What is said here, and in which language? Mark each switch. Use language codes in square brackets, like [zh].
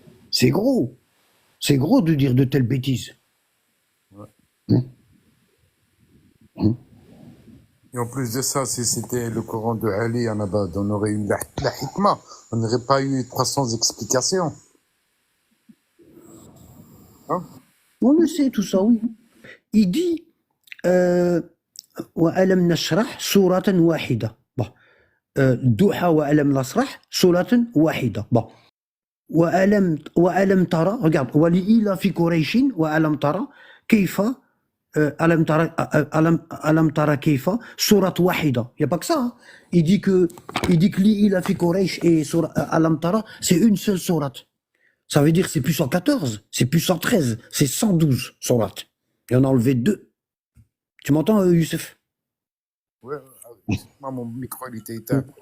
[fr] C'est gros. C'est gros de dire de telles bêtises. Et en plus de ça, si c'était le Coran de Ali en Abad, on aurait eu la hikmah. On n'aurait pas eu 300 explications. Hein? On le sait, tout ça, oui. [ar] Il dit وألم نشرح سورة واحدة. [fr] Bon. [ar] دوحة وألم نشرح سورة واحدة. [fr] Bon. [ar] وألم ترى, regarde, ولإيلاف قريش وألم ترى كيف ألم ترى كيف سورة واحدة. [fr] Il n'y a pas que ça. Hein. Il dit que لإيلاف قريش et ألم ترى, c'est une seule sourate. Ça veut dire que c'est plus 114, c'est plus 113, c'est 112 sourates. Il en a enlevé 2. Tu m'entends, Youssef? Ouais, mon micro il était éteint.